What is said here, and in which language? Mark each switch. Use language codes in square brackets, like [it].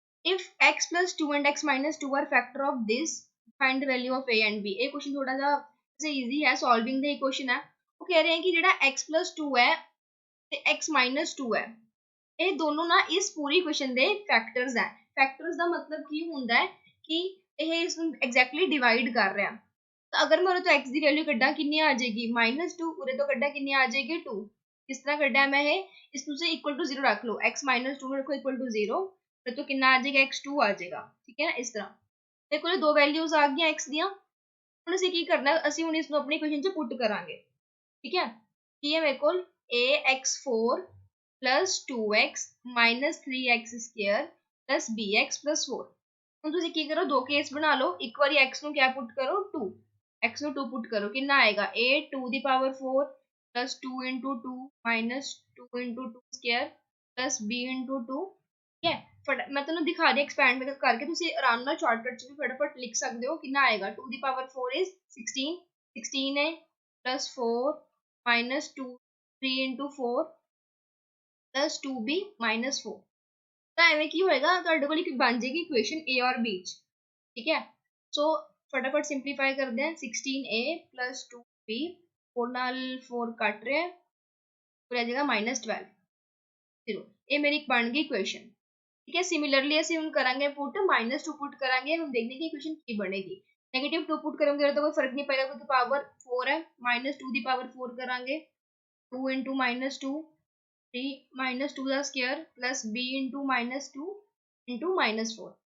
[en] If x plus 2 and x minus 2 are factor of this, find the value of a and b। [pa] ਇਹ question ਥੋੜਾ ਜਿਹਾ easy ਹੈ, solving ਦਾ ਹੀ question ਹੈ। ਉਹ ਕਹਿ ਰਹੇ हैं ਕਿ ਜਿਹੜਾ x plus 2 ਹੈ ਤੇ x minus 2 ਹੈ, ਇਹ ਦੋਨੋਂ ਨਾ ਇਸ ਪੂਰੀ ਇਕੁਏਸ਼ਨ ਦੇ ਫੈਕਟਰਸ ਹੈ। ਫੈਕਟਰਸ ਦਾ ਮਤਲਬ ਕੀ ਹੁੰਦਾ ਹੈ ਕਿ ਇਹ ਇਸ ਨੂੰ ਐਗਜ਼ੈਕਟਲੀ ਡਿਵਾਈਡ ਕਰ ਰਿਹਾ। ਤਾਂ ਅਗਰ ਮੈਂ ਉਹਦੇ ਤੋਂ x ਦੀ ਵੈਲਿਊ ਕੱਢਾਂ ਕਿੰਨੀ ਆ ਜਾਏਗੀ -2, ਉਹਦੇ ਤੋਂ ਕੱਢਾਂ ਕਿੰਨੀ ਆ ਜਾਏਗੀ 2। ਕਿਸ ਤਰ੍ਹਾਂ ਕੱਢਾਂ ਮੈਂ ਇਹ, ਇਸ ਨੂੰ ਤੁਸੀਂ ਇਕੁਅਲ ਟੂ 0 ਰੱਖ ਲਓ, x - 2 ਰੱਖੋ ਇਕੁਅਲ ਟੂ 0, ਫਿਰ ਤੋਂ ਕਿੰਨਾ ਆ ਜਾਏਗਾ x2 ਆ ਜਾਏਗਾ। ਠੀਕ ਹੈ ਨਾ, ਇਸ ਤਰ੍ਹਾਂ ਮੇਰੇ ਕੋਲ ਦੋ ਵੈਲਿਊਜ਼ ਆ ਗਈਆਂ x ਦੀਆਂ। ਹੁਣ ਅਸੀਂ ਕੀ ਕਰਨਾ, ਅਸੀਂ ਹੁਣ ਇਸ ਨੂੰ ਆਪਣੀ ਇਕੁਏਸ਼ਨ 'ਚ ਪੁੱਟ ਕਰਾਂਗੇ। ਠੀਕ ਹੈ, ਕੀ ਹੈ ਮੇਰੇ ਕੋਲ ax4 plus 2x minus 3x square plus bx plus 4। ਹੁਣ ਤੁਸੀਂ ਕੀ ਕਰੋ, ਦੋ ਕੇਸ ਬਣਾ ਲਓ। ਇੱਕ ਵਾਰੀ x ਨੂੰ ਕਿਆ ਪੁੱਟ ਕਰੋ 2, x ਨੂੰ 2 ਪੁੱਟ ਕਰੋ, ਕਿੰਨਾ ਆਏਗਾ a 2 ਦੀ power 4 plus 2 into 2 minus 2 into 2 square plus b into 2। [hi] ठीक है, मैं [pa] ਤੁਹਾਨੂੰ ਦਿਖਾ ਰਹੀ ਐਕਸਪੈਂਡ ਕਰਕੇ, ਤੁਸੀਂ ਆਰਾਮ ਨਾਲ ਸ਼ਾਰਟਕਟ 'ਚ ਵੀ ਫਟਾਫਟ ਲਿਖ ਸਕਦੇ ਹੋ। ਕਿੰਨਾ ਆਏਗਾ 2 ਦੀ power 4 is 16, 16a plus 4 minus 2 3 into 4 plus 2b minus 4। ਤਾਂ ਐਵੇਂ ਕੀ ਹੋਏਗਾ, ਤੁਹਾਡੇ ਕੋਲ ਇੱਕ ਬਣ ਜਾਏਗੀ ਇਕੁਏਸ਼ਨ a ਔਰ b 'ਚ। [hi] ਠੀਕ ਹੈ, ਸੋ फटाफट सिंपलीफाई करते हैं। [pa] 16a plus 2b, 4 ਨਾਲ 4 ਕੱਟ ਰਿਹਾ ਫਿਰ ਆ ਜਾਏਗਾ -12 0। ਇਹ ਮੇਰੀ ਇੱਕ ਬਣ ਗਈ ਇਕੁਏਸ਼ਨ। ਠੀਕ ਹੈ, ਸਿਮਿਲਰਲੀ ਅਸੀਂ ਹੁਣ ਕਰਾਂਗੇ ਪੁੱਟ -2 ਪੁੱਟ ਕਰਾਂਗੇ, ਹੁਣ ਦੇਖਦੇ ਕਿ ਇਕੁਏਸ਼ਨ ਕੀ ਬਣੇਗੀ। -2 ਪੁੱਟ ਕਰੋਗੇ ਤਾਂ ਕੋਈ ਫਰਕ ਨਹੀਂ ਪਏਗਾ ਕਿਉਂਕਿ ਪਾਵਰ 4 ਹੈ। -2 ਦੀ ਪਾਵਰ 4 ਕਰਾਂਗੇ, 2 into -2 3 -2 ਦਾ square plus b into -2 into -4।